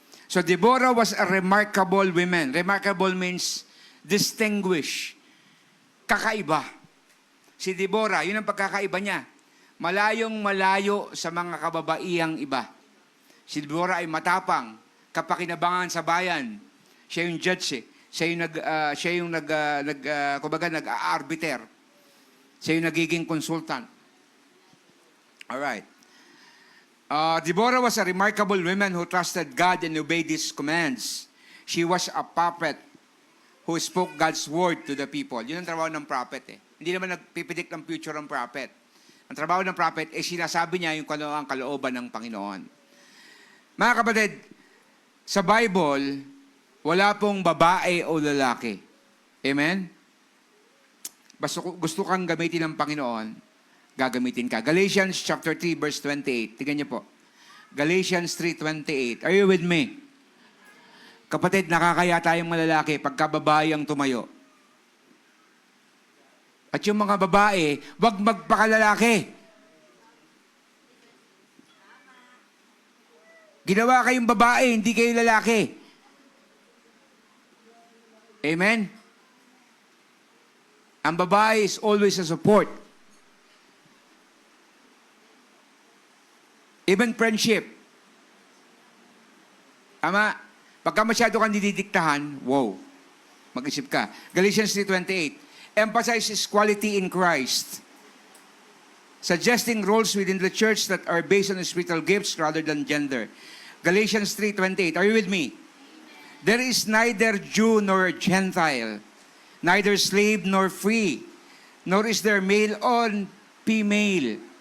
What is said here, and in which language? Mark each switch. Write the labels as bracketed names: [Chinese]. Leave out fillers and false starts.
[English] So Deborah was a remarkable woman. Remarkable means distinguished. [Filipino] Kakaiba. Si Deborah, yun ang pagkakaiba niya. Malayong malayo sa mga kababaihang iba. Si Deborah ay matapang, kapakinabangan sa bayan. Siya yung judge eh. Siya yung nag-arbiter. Siya yung nagiging consultant. Alright. [English] Deborah was a remarkable woman who trusted God and obeyed His commands. She was a prophet who spoke God's word to the people. [Filipino] Yun ang trabaho ng prophet eh. Hindi naman nagpipidik ng future ng prophet. Ang trabaho ng prophet eh sinasabi niya yung ang kalooban ng Panginoon. Mga kapatid, sa Bible, wala pong babae o lalaki. Amen? Basta gusto kang gamitin ng Panginoon, gagamitin ka. [English] Galatians chapter 3 verse 28. [Filipino] Tingnan niyo po. [English] Galatians 3:28. Are you with me? [Filipino] Kapatid, nakakaya tayong malalaki pagka babae ang tumayo. At yung mga babae, wag magpakalalaki. Ginawa kayong babae, hindi kayo lalaki. Amen? Ang babae [English] is always a support. Even friendship. [Filipino] Ama, pagka masyado kang didiktahan, wow, mag-isip ka. [English] Galatians 3:28 emphasizes quality in Christ, suggesting roles within the church that are based on spiritual gifts rather than gender. Galatians 3:28, are you with me? There is neither Jew nor Gentile, neither slave nor free, nor is there male or female.